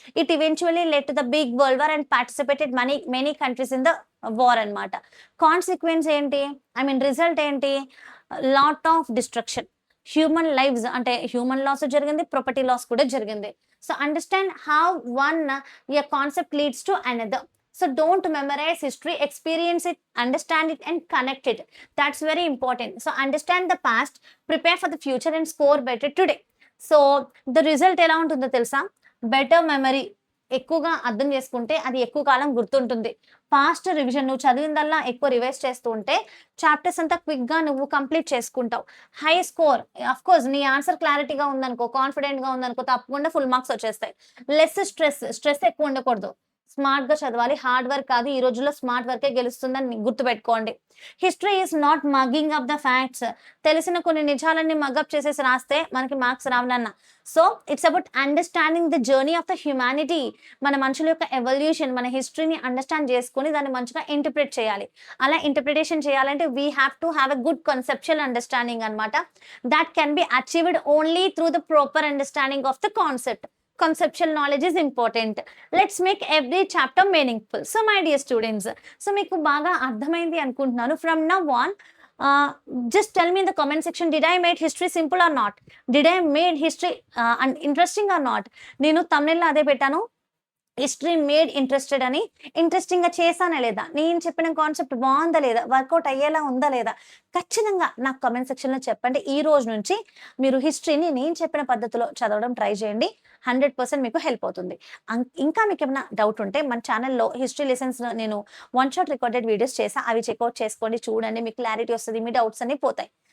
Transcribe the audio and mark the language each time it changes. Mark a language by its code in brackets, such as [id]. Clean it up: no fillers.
[en] it eventually led to the big world war and participated many countries in the war [te] అన్నమాట. Consequence ఏంటి? I mean result ఏంటి? [en] Lot of destruction. [te] Human lives అంటే human loss జరిగింది, property loss కూడా జరిగింది. [en] So understand how one a concept leads to another. So don't memorize history, experience it, understand it and connect it. That's very important. So understand the past, prepare for the future and score better today. [te] So the result ఎలా ఉంటుందో తెలుసా? Better memory. ఎక్కువగా అర్థం చేసుకుంటే అది ఎక్కువ కాలం గుర్తుంటుంది. Fast revision, నువ్వు చదివిందల్లా ఎక్కువ రివైజ్ చేస్తూ ఉంటే చాప్టర్స్ అంతా క్విక్గా నువ్వు కంప్లీట్ చేసుకుంటావు. హై స్కోర్, అఫ్ కోర్స్ నీ ఆన్సర్ క్లారిటీగా ఉందనుకో, కాన్ఫిడెంట్గా ఉందనుకో, తప్పకుండా ఫుల్ మార్క్స్ వచ్చేస్తాయి. లెస్ స్ట్రెస్ ఎక్కువ ఉండకూడదు. స్మార్ట్ గా చదవాలి, హార్డ్ వర్క్ కాదు. ఈ రోజుల్లో స్మార్ట్ వర్కే గెలుస్తుందని గుర్తుపెట్టుకోండి. [en] History is not mugging up the facts. [te] తెలిసిన కొన్ని నిజాలన్నీ మగ్గప్ చేసేసి రాస్తే మనకి marks రావనన్న. [en] So it's about understanding the journey of the humanity. [te] మన మనుషుల యొక్క ఎవల్యూషన్, మన హిస్టరీని అండర్స్టాండ్ చేసుకుని దాన్ని మంచిగా ఇంటర్ప్రిట్ చేయాలి. అలా ఇంటర్ప్రిటేషన్ చేయాలంటే [en] we have to have a good conceptual understanding [te] అనమాట. [en] That can be achieved only through the proper understanding of the concept. Conceptual knowledge is important. Let's make every chapter meaningful. So my dear students, [te] so మీకు బాగా అర్థమైంది అనుకుంటున్నాను. [en] From now on, just tell me in the comment section, did I made history simple or not? Did I made history interesting or not? [te] నేను thumbnail లో అదే పెట్టాను, history made interested అని. Interesting గా చేశానా లేదా, నేను చెప్పిన కాన్సెప్ట్ బాగుందా లేదా, వర్కౌట్ అయ్యేలా ఉందా లేదా, ఖచ్చితంగా నాకు కమెంట్ సెక్షన్ లో చెప్పండి. ఈ రోజు నుంచి మీరు హిస్టరీని నేను చెప్పిన పద్ధతిలో చదవడం ట్రై చేయండి. 100% మీకు హెల్ప్ అవుతుంది. ఇంకా మీకు ఏమైనా డౌట్ ఉంటే మన ఛానల్లో హిస్టరీ లెసన్స్ నేను 1 షాట్ రికార్డెడ్ వీడియోస్ చేసా, అవి చెక్అవుట్ చేసుకోండి, చూడండి, మీకు క్లారిటీ వస్తుంది, మీ డౌట్స్ అన్ని పోతాయి.